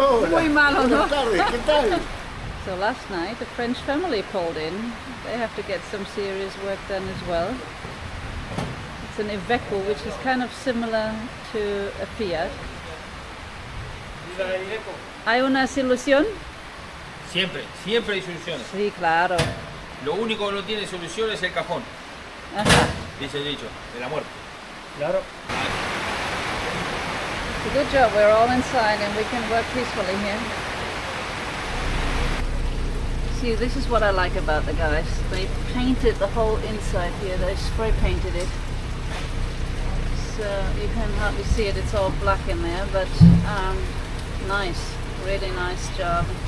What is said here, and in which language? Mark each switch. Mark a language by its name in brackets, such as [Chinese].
[Spanish] Muy malo, ¿no? [English] So last night a French family pulled in. They have to get some serious work done as well. an Iveco, which is kind of similar to a Fiat. [Spanish] ¿Hay una solución? Siempre, siempre hay soluciones. Sí, claro. Lo único que no tiene solución es el cajón. Ajá. Dice el dicho, de la muerte. Claro. [English] It's a good job, we're all inside and we can work peacefully here. See, this is what I like about the guys. They painted the whole inside here, they spray painted it. So you can hardly see it, it's all black in there, but nice, really nice job.